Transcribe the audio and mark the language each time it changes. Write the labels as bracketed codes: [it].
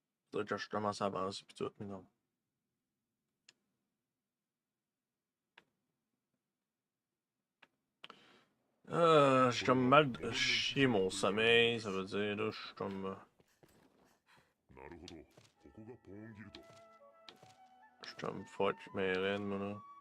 [fr] Faudrait que je commence à avancer pis tout, mais non. J'ai comme mal chier mon sommeil, ça veut dire, là, je suis comme... [ja] なるほど、ここがポーンギルド。 [fr] Je suis comme fuck mes rênes, moi, là.